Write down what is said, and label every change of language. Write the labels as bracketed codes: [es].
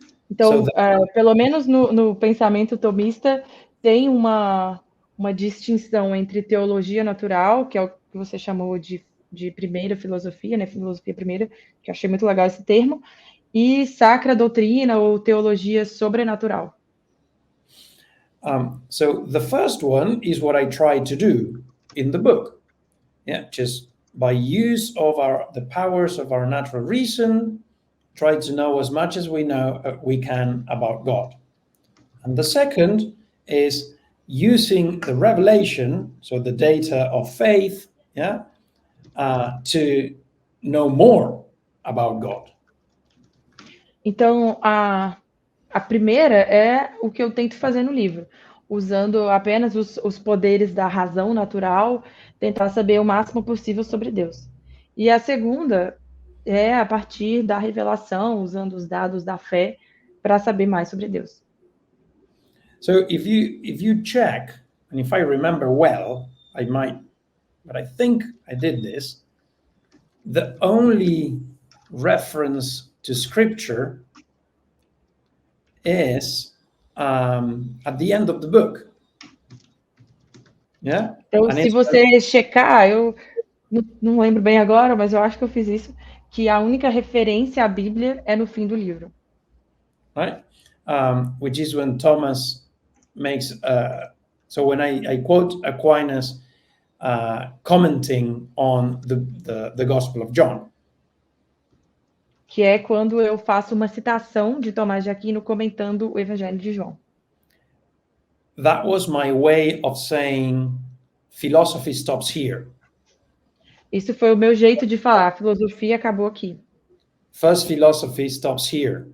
[pt] então, pelo menos no pensamento tomista, tem uma distinção entre teologia natural, que é o que você chamou de primeira filosofia, né? Filosofia primeira, que eu achei muito legal esse termo, e Sacra Doutrina, ou teologia sobrenatural. [en] So the first one is what I tried to do in the book. Yeah, just by use of the powers of our natural reason, try to know as much as we can about God. And the second is using the revelation, so the data of faith, to know more about God. [pt] Então, a primeira é o que eu tento fazer no livro, usando apenas os poderes da razão natural, tentar saber o máximo possível sobre Deus. E a segunda é a partir da revelação, usando os dados da fé, para saber mais sobre Deus. [en] So if you check, and if I remember well, I might, but I think I did this, the only reference to scripture is at the end of the book. Yeah? [pt] Então, se você checar, eu não lembro bem agora, mas eu acho que eu fiz isso, que a única referência à Bíblia é no fim do livro. [en] Right? Which is when Thomas makes, so when I quote Aquinas commenting on the Gospel of John. [pt] Que é quando eu faço uma citação de Tomás de Aquino comentando o Evangelho de João. [en] That was my way of saying philosophy stops here. [pt] Isso foi o meu jeito de falar, a filosofia acabou aqui. [en] First philosophy stops here.